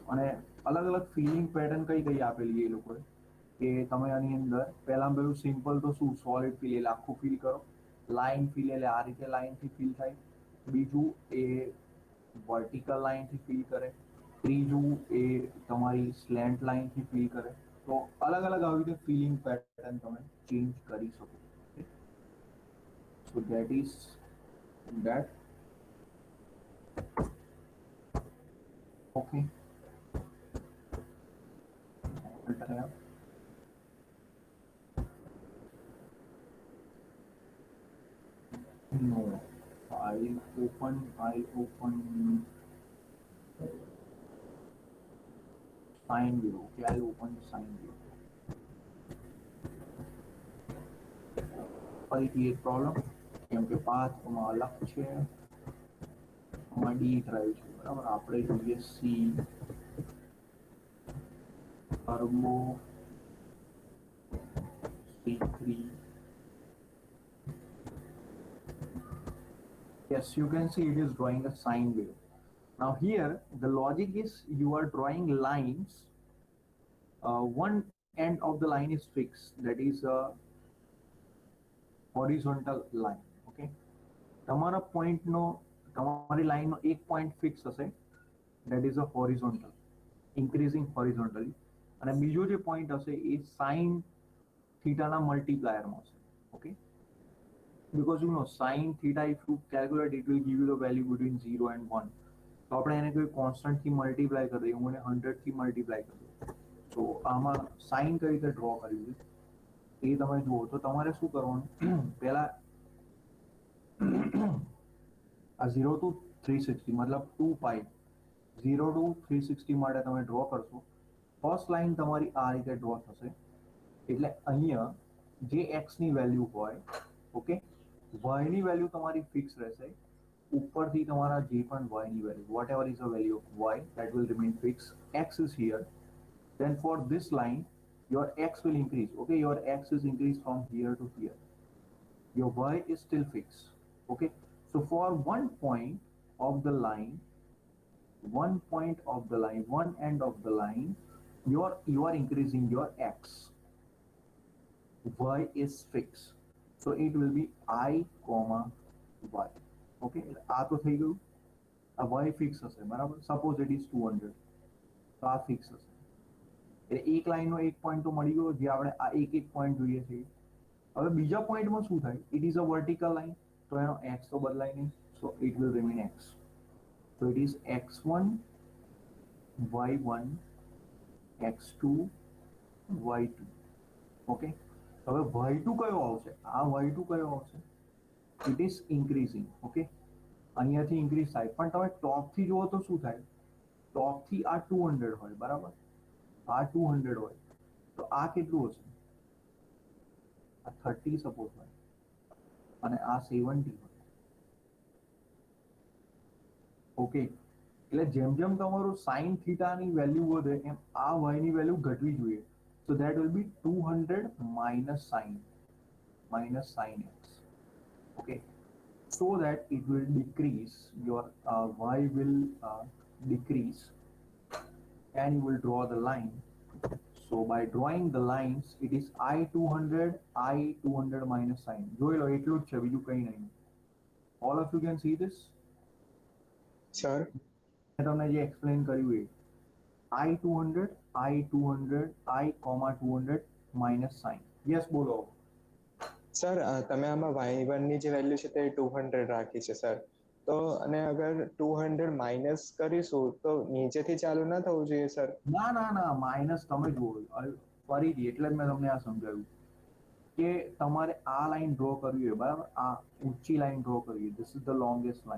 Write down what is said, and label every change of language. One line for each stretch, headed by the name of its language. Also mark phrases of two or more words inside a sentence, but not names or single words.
Gujarati: અને અલગ અલગ
English: filling pattern
Gujarati: કઈ કઈ આપેલી એ લોકોએ, કે તમે આની અંદર પહેલાં પેલું સિમ્પલ તો શું
English: solid fill
Gujarati: એટલે આખું ફિલ કરો,
English: line fill
Gujarati: એટલે આ રીતે લાઇનથી ફિલ થાય, બીજું એ વર્ટિકલ લાઇનથી ફિલ કરે, ત્રીજું એ તમારી સ્લેન્ટ લાઇનથી ફિલ કરે. તો અલગ અલગ આવી રીતે
English: filling pattern
Gujarati: તમે ચેન્જ કરી શકો.
English: so that is that. Okay, Alt F. No, I open sine wave. okay, I open sine wave.
Gujarati: ફરીથી એક પ્રોબ્લેમ, કેમ કે પાથમાં અલગ છે, આમાં
English: D drive
Gujarati: છે બરાબર. આપણે જોઈએ સી ટર્બો C3.
English: Yes, you can see it is drawing a sine wave. Now here the logic is you are drawing lines. One end of the line is fixed, that is a horizontal line.
Gujarati: Okay, તમારા પોઈન્ટનો તમારી લાઈનનો એક પોઈન્ટ ફિક્સ હશે,
English: that is a horizontal, increasing horizontally,
Gujarati: અને બીજો જે પોઈન્ટ હશે એ sin થીટાના મલ્ટીપ્લાયરમાં હશે.
English: Okay, because you know sin theta, if you calculate, it will give you the value between 0 and 1.
Gujarati: તો આપણે એને કોઈ કોન્સ્ટન્ટ થી મલ્ટીપ્લાય કરી દઈએ, હું એને 100 થી મલ્ટીપ્લાય કરી દઉં. તો આમાં સાઇન કઈ રીતે ડ્રો કર્યું છે એ તમે જુઓ. તો તમારે શું કરવાનું, પહેલા આ 0 to 360 मतलब 2 પાઈ 0 to 360 માટે તમે ડ્રો કરશો.
English: first line
Gujarati: તમારી આ રીતે ડ્રો થશે. એટલે અહીંયા જે x ની વેલ્યુ હોય, ઓકે, y ની વેલ્યુ તમારી ફિક્સ રહેશે. ઉપરથી તમારા જે પણ y ની વેલ્યુ,
English: what ever is the value of y, that will remain fixed. X is here. Then for this line your x will increase. Okay, your x is increased from here to here. Your y is still fixed. Okay, so for one point of the line, one end of the line, you are increasing your x. Y is fixed, so it will be I comma y.
Gujarati: Okay, આ તો થઈ ગયું. આ y ફિક્સ હશે બરાબર.
English: suppose it is
Gujarati: 200, તો આ ફિક્સ હશે. એટલે એક લાઈનનો એક પોઈન્ટ તો મળી ગયો, જે આપણે આ એક એક પોઈન્ટ જોઈએ છે. હવે બીજા પોઈન્ટમાં શું થાય,
English: it is a vertical line,
Gujarati: તો એનો x તો બદલાય નહીં,
English: so it will remain x. So it is x1 y1 x2 y2.
Gujarati: Okay, હવે y2 કયો આવશે, આ y2 કયો આવશે,
English: it is increasing.
Gujarati: ઓકે, અહીંયાથી ઇન્ક્રીઝ થાય, પણ તમે ટોપથી જુઓ તો શું થાય, ટોપથી આ 200 હોય બરાબર, આ 200 હોય, તો આ કેટલું હશે, આ 30 સપોઝ હોય, અને આ 70 હોય. ઓકે, એટલે જેમ જેમ તમારું સાઇન થીટાની વેલ્યુ વધે એમ આ y ની વેલ્યુ ઘટવી જોઈએ.
English: So that will be 200 minus sin x. Okay, so that it will decrease, your y will decrease, and you will draw the line. So by drawing the lines, it is I200 minus sin.
Gujarati: જોઈ લો, એટલું જ છે, બીજું કંઈ નહીં.
English: All of you can see this? Sir,
Gujarati: મેં તમને જે એક્સપ્લેન કર્યું એ I200 I,
English: comma 200 minus sin. Yes,
Gujarati: બોલો. સર તમે આમાં y1 ની જે વેલ્યુ છે તે 200 રાખી છે સર, તો અને અગર 200 માઇનસ કરીશું તો નીચેથી ચાલુ ના થવું જોઈએ સર? ના ના ના, માઇનસ તમે જુઓ. ફરીથી એટલે જ મેં તમને આ સમજાવ્યું કે તમારે આ લાઈન ડ્રો કરવી હોય બરાબર, આ ઊંચી લાઈન ડ્રો કરવી,
English: this is the longest line.